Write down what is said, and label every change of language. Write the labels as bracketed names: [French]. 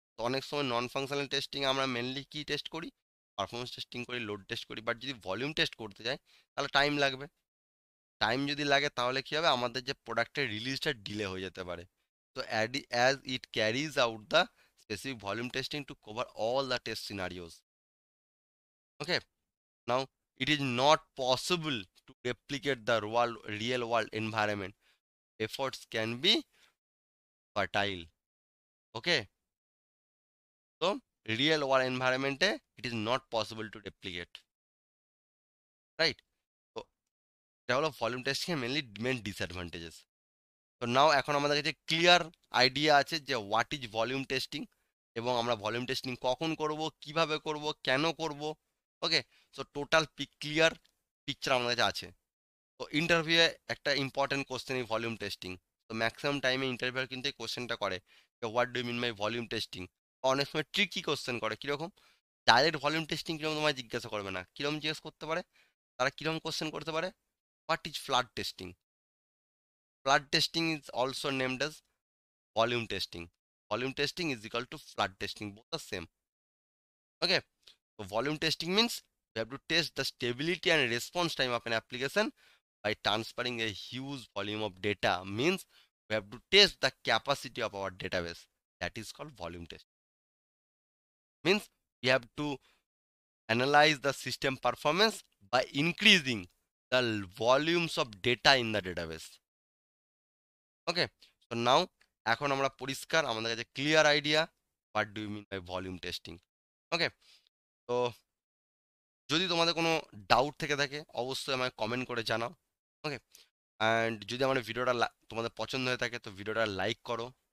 [Bangla] তো অনেক সময় নন ফাংশনাল টেস্টিং আমরা মেনলি কি টেস্ট করি? পারফরমেন্স টেস্টিং করি, লোড টেস্ট করি। বাট যদি ভলিউম টেস্ট করতে যাই তাহলে টাইম লাগবে। টাইম যদি লাগে তাহলে কি হবে? আমাদের যে প্রোডাক্টের রিলিজটা ডিলে হয়ে যেতে পারে। তো [English] As it carries out the specific volume testing to cover all the test scenarios. Okay, now, it is not possible to replicate the real world environment. Efforts can be fertile. Okay, so real world environment it is not possible to replicate. Right? [Bangla] So, এটা হলো volume testing এর main disadvantages. তো নাও এখন আমাদের কাছে clear idea আছে যে [English] what is volume testing, [Bangla] এবং আমরা ভলিউম টেস্টিং কখন করব, কিভাবে করব, কেন করব। ওকে, সো টোটাল ক্লিয়ার পিকচার আমাদের কাছে আছে। তো ইন্টারভিউয়ে একটা ইম্পর্টেন্ট কোশ্চেন এই ভলিউম টেস্টিং। তো ম্যাক্সিমাম টাইমে ইন্টারভিউয়ার কিন্তু এই কোশ্চেনটা করে যে [English] What do mean by volume testing. [Bangla] অনেক সময় ট্রিকি কোশ্চেন করে, কীরকম? ডাইরেক্ট ভলিউম টেস্টিং কীরকম তোমায় জিজ্ঞাসা করবে না, কীরকম জিজ্ঞেস করতে পারে তারা, কীরকম কোশ্চেন করতে পারে? [English] What is flood testing? Flood testing is also named as volume testing. Volume testing is equal to flood testing, both are same. Okay, so volume testing means we have to test the stability and response time of an application by transferring a huge volume of data. Means we have to test the capacity of our database. That is called volume test. Means we have to analyze the system performance by increasing the volumes of data in the database. Okay, so now [Bangla] এখন আমরা পরিষ্কার, আমাদের কাছে clear idea [English] What do you mean by volume testing. [Bangla] ওকে, তো যদি তোমাদের কোনো doubt থেকে থাকে অবশ্যই আমাকে কমেন্ট করে জানাও। ওকে, অ্যান্ড যদি আমার ভিডিওটা তোমাদের পছন্দ হয়ে থাকে তো ভিডিওটা লাইক করো,